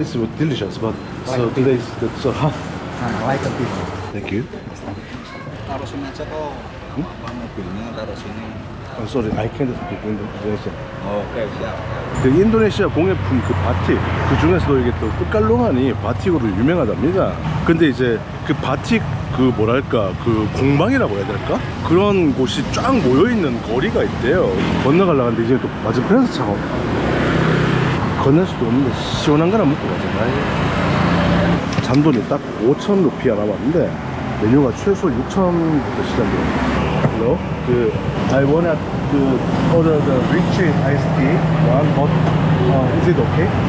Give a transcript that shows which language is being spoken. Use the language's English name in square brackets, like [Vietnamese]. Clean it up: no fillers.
[English] It's delicious, but so today is so hot. Like a bit. Thank you. [Indonesian] Taruh sini aja kok. Apa mobilnya taruh sini. [English] Sorry, I can't speak Indonesian. [Indonesian] Oke, siap. [Korean] 그 인도네시아 공예품 그 바틱 그 중에서도 이게 또 끝깔롱하니 바틱으로 유명하답니다. 근데 이제 그 바틱 그 뭐랄까 그 공방이라고 해야 될까? 그런 곳이 쫙 모여있는 거리가 있대요. 건너가려고 하는데 이제 또 맞은편에서 차가 건널 수도 없는데 시원한 거나 먹고 가자. 잔돈이 딱 5,000루피아 남았는데 메뉴가 최소 6,000부터 시작돼요. [English] Hello? I wanna order the rich iced tea one, but is it okay?